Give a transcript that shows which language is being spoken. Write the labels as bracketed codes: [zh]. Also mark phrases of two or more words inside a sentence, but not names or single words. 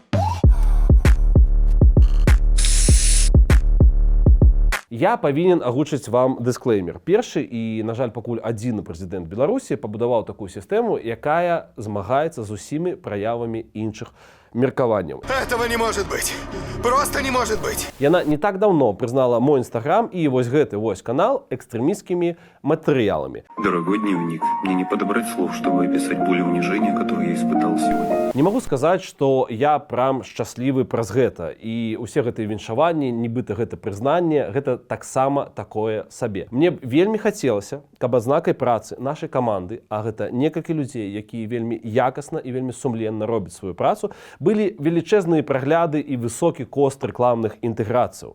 [be] Я павінен агучыць вам дысклеймер. Першы і, на жаль, пакуль адзіны прэзідэнт Беларусі пабудаваў такую сістэму, якая змагаецца з усімі праявамі іншых меркаванняў. [ru] Этого не может быть. Просто не может быть. [be] Яна не так даўно прызнала мой інстаграм і вось гэты вось канал экстрэмісцкімі матэрыяламі. [ru] Дорогой дневник, мне не подобрать слов, чтобы описать боль и унижение, которые я испытал сегодня. [be] Не магу сказаць, што я прям шчаслівы праз гэта. І ўсе гэтыя віншаванні, нібыта гэта прызнанне, гэта таксама такое сабе. Мне вельмі хацелася, каб адзнакай працы нашай каманды, а гэта некалькі людзей, якія вельмі якасна і вельмі сумленна робяць сваю працу, былі велічэзныя прагляды і высокі кост рэкламных інтэграцыяў.